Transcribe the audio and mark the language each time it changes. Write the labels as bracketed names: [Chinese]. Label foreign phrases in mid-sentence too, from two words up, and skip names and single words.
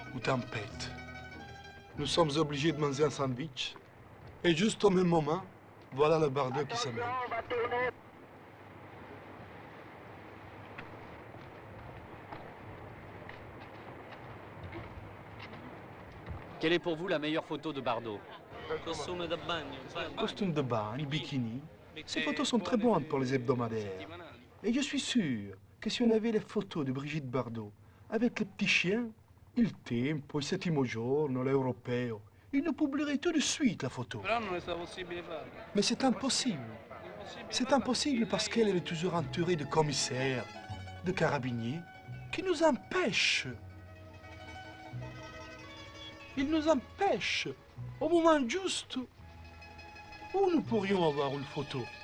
[French] Nous sommes obligés de manger un sandwich Et juste au même moment, voilà le Bardot qui s'amène. Quelle est pour vous la meilleure photo de Bardot? [Italian] Costume da bagno. [French] Costume de bain, les bikinis. Ces photos sont très bonnes pour les hebdomadaires. Et je suis sûr que si on avait les photos de Brigitte Bardot avec les petits chiens, il Tempo, il Settimo Giorno, l'Europeo, ils nous publieraient tout de suite la photo. [Italian] Però non è stato possibile farlo. [French] Mais c'est impossible. C'est impossible parce qu'elle est toujours entourée de commissaires, de carabiniers, qui nous empêchent. Ils nous empêchent au moment juste où nous pourrions avoir une photo.